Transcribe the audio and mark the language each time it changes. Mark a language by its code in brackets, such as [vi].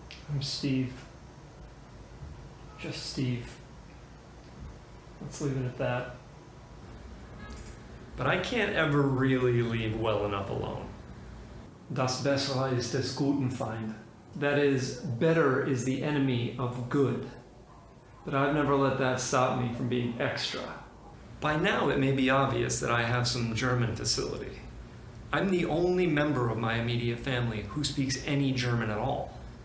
[en] I'm Steve. Just Steve. Let's leave it at that. But I can't ever really leave well enough alone. [de] Das Bessere ist des Guten Feind. [en] That is, better is the enemy of good. But I've never let that stop me from being extra. By now, it may be obvious that I have some German facility. I'm the only member of my immediate family who speaks any German at all.